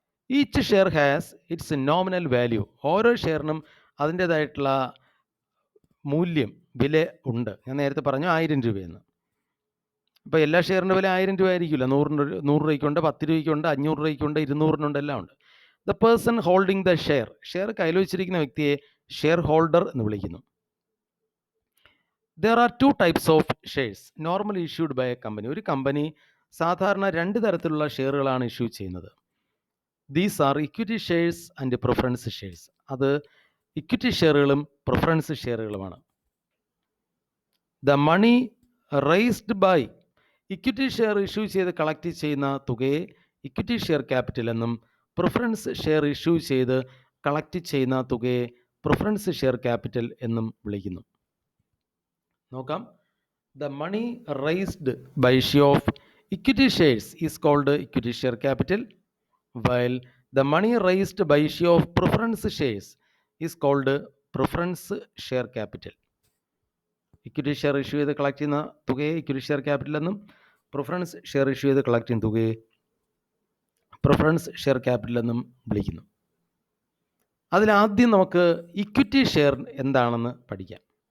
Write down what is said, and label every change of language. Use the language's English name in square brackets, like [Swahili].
[English] Each share has its nominal value. [Malayalam] ഓരോ ഷെയറിനും അതിൻ്റേതായിട്ടുള്ള മൂല്യം, വില ഉണ്ട്. ഞാൻ നേരത്തെ പറഞ്ഞു 1000 രൂപയെന്ന്. ഇപ്പോൾ എല്ലാ ഷെയറിൻ്റെ വില 1000 രൂപ ആയിരിക്കില്ല. 100 രൂപയ്ക്കുണ്ട്, 10 രൂപയ്ക്കുണ്ട്, 500 രൂപയ്ക്കുണ്ട്, 200-നുണ്ട്, എല്ലാം ഉണ്ട്. [English] the person holding the share [Malayalam] കയ്യിൽ വെച്ചിരിക്കുന്ന വ്യക്തിയെ ഷെയർ ഹോൾഡർ എന്ന് വിളിക്കുന്നു. [English] There are 2 types of shares normally issued by a company. [Malayalam] ഒരു കമ്പനി സാധാരണ 2 തരത്തിലുള്ള ഷെയറുകളാണ് ഇഷ്യൂ ചെയ്യുന്നത്. [English] These are equity shares and preference shares. [Malayalam] അത് equity ഷെയറുകളും preference ഷെയറുകളുമാണ്. [English] The money raised by [Malayalam] equity share issue ചെയ്ത് കളക്ട് ചെയ്യുന്ന തുകയെ equity share capital എന്നും preference share issue ചെയ്ത് collect ചെയ്യുന്ന തുകയെ പ്രിഫറൻസ് ഷെയർ ക്യാപിറ്റൽ എന്നും വിളിക്കുന്നു. നോക്കാം. [English] The money raised by issue of equity shares is called equity share capital, while the money raised by issue of preference shares is called preference share capital. [Malayalam] Equity share issue ചെയ്ത് collect ചെയ്യുന്ന തുകയെ equity share capital എന്നും preference share issue ചെയ്ത് collect ചെയ്യുന്ന തുകയെ preference share capital എന്നും വിളിക്കുന്നു. അതിലാദ്യം നമുക്ക് equity share എന്താണെന്ന് പഠിക്കാം.